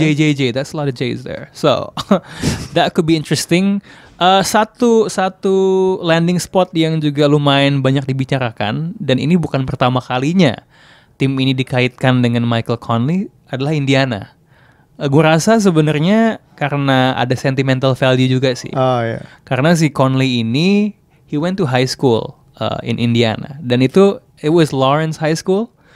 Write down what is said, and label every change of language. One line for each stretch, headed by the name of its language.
English: JJJ, that's a lot of J's there. So that could be interesting.
Indonesian: Satu landing spot yang juga lumayan banyak dibicarakan, dan ini bukan pertama kalinya tim ini dikaitkan dengan Michael Conley, adalah Indiana. Gue rasa sebenarnya karena ada sentimental value juga sih. Karena si Conley ini,
English: he went to high school in Indiana, dan it was Lawrence High School.